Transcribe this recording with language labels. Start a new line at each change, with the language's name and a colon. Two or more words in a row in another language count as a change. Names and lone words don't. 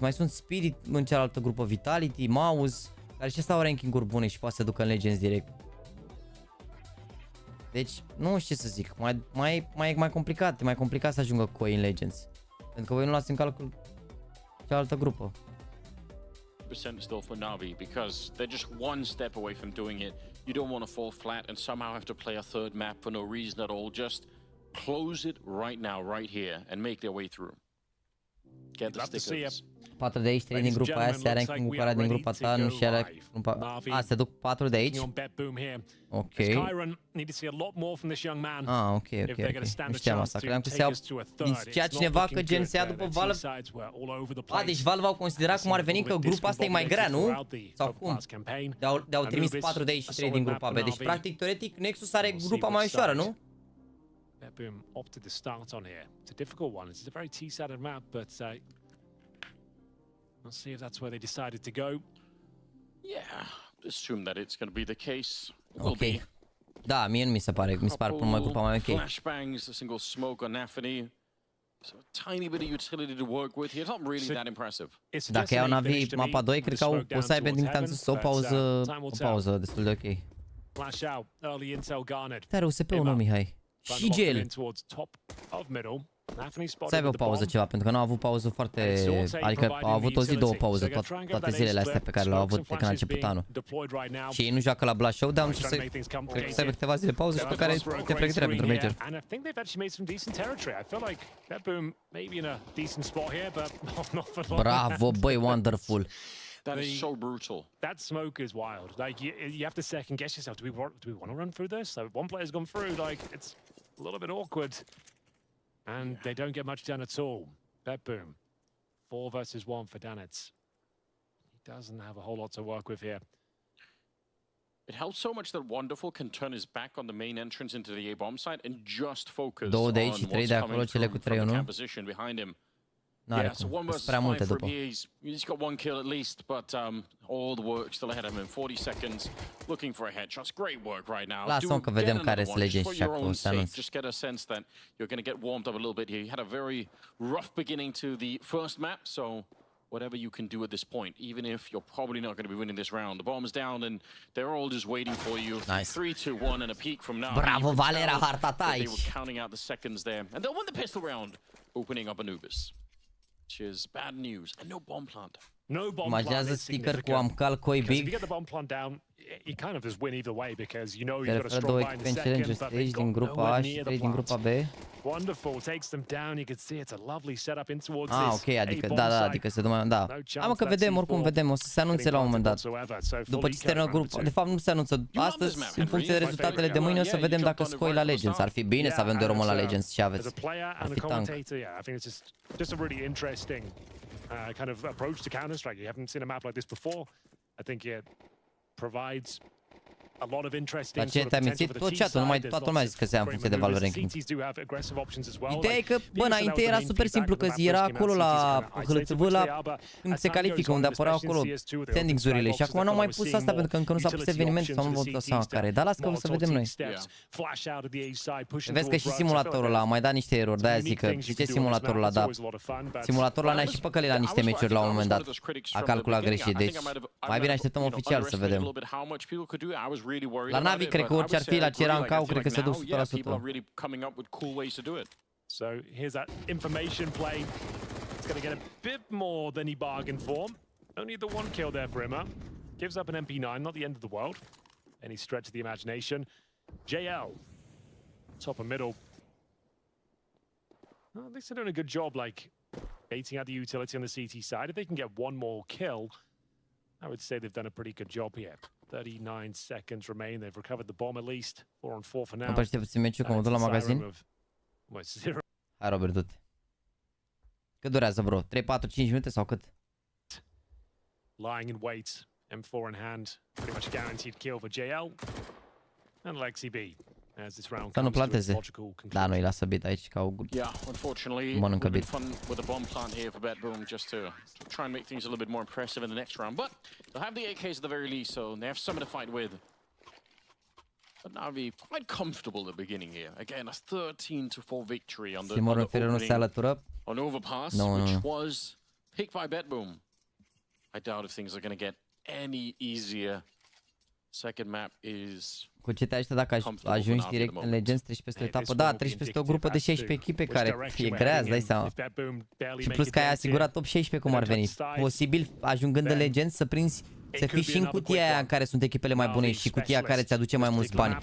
Romanian: Mai sunt Spirit în cealaltă grupă, Vitality, Mouse, care și au ranking-uri bune și poate să ducă în Legends direct. Deci, nu știu ce să zic, mai complicat, e mai complicat să ajungă Koi în Legends. Pentru că voi nu luați în calcul cealaltă grupă.
English: Percent still for NaVi because they're just one step away from doing it. You don't want to fall flat and somehow have to play a third map for no reason at all. Just close it right now, right here, and make their way through. Get the stickers.
Romanian: 4 de aici, 3 din grupa aia, se are ranking-ul cu ăla din grupa ta, nu și are grupa... A, se duc 4 de aici? Ok. Ah, ok. Nu știam asta, credeam că se iau... Zicea cineva că gen se ia după Valve... A, deci Valve au considerat cum ar veni că grupa asta e mai grea, nu? Sau cum? De-au trimis 4 de aici și 3 din grupa B. Deci, practic, teoretic, Nexus are grupa mai ușoară, nu?
English: BO3 opted to start on here. It's a difficult one. It's a very T-sided map, but we'll see if that's where they decided to go. Yeah, assume that it's going to be the case. Will be.
Romanian: Da, mie nu mi se pare până grupa mai ok.
English: Flashbangs, a single smoke on NaVi. So a tiny bit of utility to work with here. It's not really that impressive.
Romanian: Dacă iau NaVi mapa 2, cred că o să aibă din tanță o pauză destul de ok. Dar USP-ul nu, Mihai. Și GL. Să aibă o pauză ceva, pentru că nu au avut pauză foarte... Adică au avut o zi, 2 pauze, toate zilele astea pe care le-au avut de când a început anul. Și ei nu joacă la Blast Showdown și cred că să aibă câteva zile pauză și pe care te pregătirea pentru Major. Bravo, băi,
English: wonderful. That is so brutal. That smoke is wild. Like you have to second guess yourself. Do we want to run through this? So one player's gone through. Like it's a little bit awkward, and they don't get much done at all. BO3, 4 versus 1 for Danitz. He doesn't have a whole lot to work with here. It helps so much that Wonderful can turn his back on the main entrance into the A bomb site and just focus on what's coming from the composition behind him. Yeah, so 1 versus 5 for him. He's got 1 kill at least, but all the work still ahead of him. 40 seconds, looking for a headshot. Great work right now.
Romanian: Lasă-o că vedem care sunt Legends și acum să anunț.
English: Just get a sense that you're going to get warmed up a little bit here. You had a very rough beginning to the first map, so whatever you can do at this point, even if you're probably not going to be winning this round. The bomb's down and they're all just waiting for you. Nice. 3, 2, 1 and a peek from now.
Romanian: Bravo, Valera, harta ta aici.
English: They were counting out the seconds there. And they'll win the pistol round, opening up Anubis. Which is bad news. And no bomb plant.
Romanian: Imaginează sticker cu amcal coi big.
English: You kind of just win either way because you know
Romanian: Se
English: you've got a
Romanian: referă
English: strong
Romanian: două
English: line in
Romanian: echipe în challenge
English: second, but
Romanian: stage
English: they've
Romanian: din
English: got
Romanian: grupa
English: nowhere
Romanian: A și
English: near
Romanian: 3
English: the
Romanian: din grupa
English: plant.
Romanian: B.
English: Wonderful, takes them down. You can see it's a lovely setup in towards
Romanian: Ah,
English: this.
Romanian: ok, adică da, adică se numai, da. Am că vedem, oricum vedem, o să se anunțe la un moment dat. După ce se termină grupul, de fapt nu se anunță astăzi, în funcție de rezultatele de mâine, o să vedem dacă scoi la Legends. Ar fi bine să avem de român la Legends și aveți. Ar fi tank.
English: Just a really interesting kind of approach to Counter-Strike. You haven't seen a map like this before. I think it provides a lot of interesting
Romanian: Dar ce te-ai mințit? Tot chat-ul, numai toată lumea a zis că se ia în funcție de Valve ranking. Ideea e că, bă, înainte era super simplu, că era acolo la hâlțâvâla când se califică, unde apăreau acolo standings-urile și acum n-au mai pus asta pentru că încă nu s-a pus evenimentul sau nu vă dați seama care. Dar las că o să vedem noi. Vezi că și simulatorul ăla a mai dat niște erori, de-aia zic că, de ce simulatorul ăla, da, simulatorul ăla ne-a și păcălit la niște meciuri la un moment dat. A calculat greșit, deci mai bine așteptăm oficial să vedem. La NaVi, cred că orice ar fi, la ce era în cau, cred că se duc 100%.
English: So here's that information play. It's going to get a bit more than he bargained for. Only the one kill there for him. Gives up an MP9, not the end of the world. Any stretch of the imagination. JL, top and middle. Well, at least they're doing a good job, like baiting out the utility on the CT side. If they can get one more kill, I would say they've done a pretty good job here. 39 seconds remain. They've recovered the bomb at least. 4 on 4 for now.
Romanian: Împărște puțin meciul, că mă duc la magazin. Hai, Robert, du-te. Cât durează, bro? 3, 4, 5 minute sau cât?
English: Lying in wait. M4 in hand. Pretty much guaranteed kill for JL. And Lexi B. As this round
Romanian: Să nu planteze. Da, nu-i lasă bit aici, ca o mănâncă bit.
English: Fun with a bomb plant here for BetBoom just to try and make things a little bit more impressive in the next round. But they'll have the AKs at the very least, so they have something to fight with. But NaVi quite comfortable at the beginning here. Again, a 13-4 victory on the on overpass, which was picked by BetBoom. I doubt if things are going to get any easier. Second map is
Romanian: Cu ce te ajută dacă ajungi direct în Legends, treci peste o etapă? Da, treci peste o grupă de 16 echipe care e grea, îți dai seama. Și plus că ai asigurat top 16 cum ar veni. Posibil, ajungând în Legends, să prinzi, să fii și în cutia aia în care sunt echipele mai bune și cutia care ți aduce mai mulți bani.